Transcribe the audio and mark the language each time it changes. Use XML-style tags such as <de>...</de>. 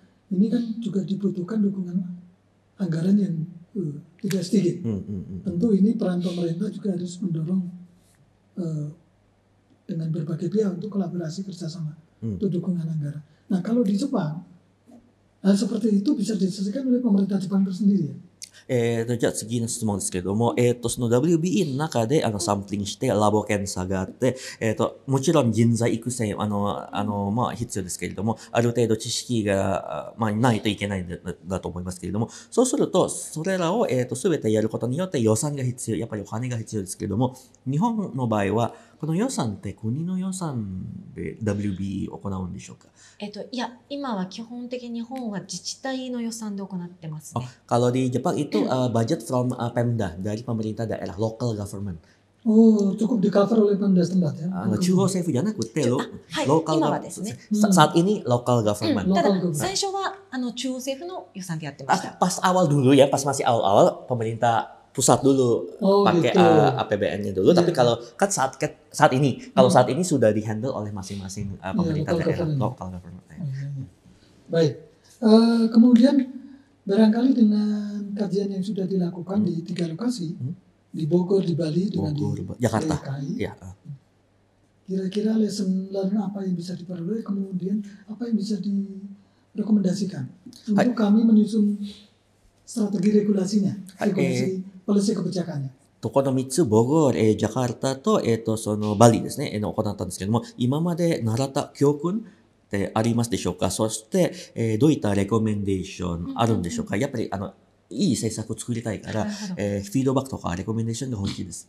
<id>Ini kan juga dibutuhkan dukungan anggaran yang tidak sedikit. Tentu ini peran pemerintah juga harus mendorong dengan berbagai pihak untuk kolaborasi kerjasama untuk dukungan anggaran. Nah kalau di Jepang hal seperti itu bisa diselesaikan oleh pemerintah Jepang itu sendiri ya?</id> <ja>じゃあ次の質問ですけれども、その WBE の中でサンプリングしてラボ検査があって、もちろん人材育成、必要ですけれども、ある程度知識が、ないといけないんだと思いますけれども、そうすると、それらを、すべてやることによって予算が必要、やっぱりお金が必要ですけれども、日本の場合は、この予算って国の予算で WBE を行うんでしょうか？いや、今は基本的に日本は自治体の予算で行ってますね。</ja> <id>Kalau di Jepang itu</id> <en>budget from</en> <id>Pemda, dari pemerintah daerah, local government. Oh, cukup di cover oleh Pemda setempat ya?</id> <ja>中央政府じゃなくて、ローカル今はですね。</ja> <id>saat ini local government.</id> <ja>ただ、最初は中央政府の予算でやってました。</ja> <id>Pas awal dulu ya, pas masih awal-awal pemerintah pusat dulu pakai APBN-nya dulu, tapi kalau kan saat ini saat ini sudah dihandle oleh masing-masing pemerintah daerah, local government. Baik, kemudian barangkali dengan kajian yang sudah dilakukan di 3 lokasi, di Bogor, di Bali, dengan di Jakarta, DKI, ya. Kira-kira lesson learn apa yang bisa diperoleh, kemudian apa yang bisa direkomendasikan untuk kami menyusun strategi regulasinya, polisi kebijakannya.</id> <ja>この3つ、ボゴール、ジャカルタと、そのバリですね、行ったんですけども、今まで習った教訓ってありますでしょうか？そして、どういったレコメンデーションあるんでしょうか？やっぱり、いい政策を作りたいから、フィードバックとかレコメンデーションが欲しいです。</ja>